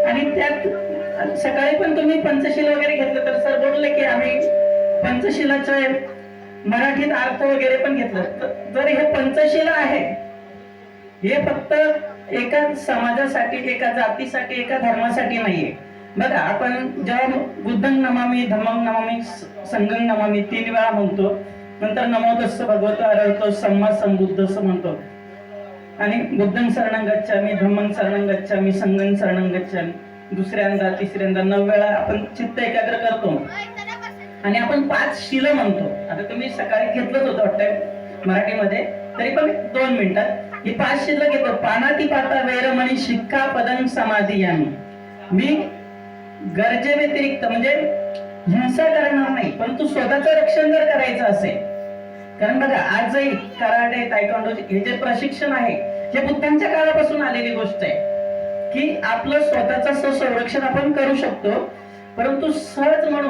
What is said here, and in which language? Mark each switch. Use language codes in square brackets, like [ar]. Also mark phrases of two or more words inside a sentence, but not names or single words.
[mr] आणि त्यात सकाळी पण तुम्ही पंचशील वगैरे घेतलं तर सर बोलले की आम्ही पंचशिलाचं मराठीत अर्थ वगैरे पण घेतलं. जर हे पंचशीला आहे, हे फक्त एका समाजासाठी, एका जातीसाठी, एका धर्मासाठी नाहीये. बघा आपण जेव्हा [pi] बुद्धं नमामि, धम्मं नमामि, संघं नमामि [mr] 3 वेळा म्हणतो, नंतर [pi] नमो तस्स भगवतो अरहतो सम्मा संबुद्ध [mr] असं म्हणतो आणि [pi] बुद्धं शरणं गच्छामि, धम्मं शरणं गच्छामि, संघं शरणं गच्छामि, [mr] दुसऱ्यांदा तिसऱ्यांदा 9 वेळा आपण चित्त एकाग्र करतो आणि आपण 5 शील म्हणतो. आता तुम्ही सकाळी घेतलंच होतं वाटतं मराठीमध्ये, तरी पण 2 मिनिटात ही 5 शील घेतो. [pi] पानाती पाता वैरमणी शिक्का पदं समाधी यामी. [mr] मी गरजे व्यतिरिक्त म्हणजे हिंसा करणार नाही, परंतु स्वतःचं रक्षण जर करायचं असेल, कारण बघा आजही कराटे, तायक्वांडो हे जे प्रशिक्षण आहे हे बुद्धांच्या काळापासून आलेली गोष्ट आहे की आपलं स्वतःचं संरक्षण आपण करू शकतो, परंतु सहज म्हणून.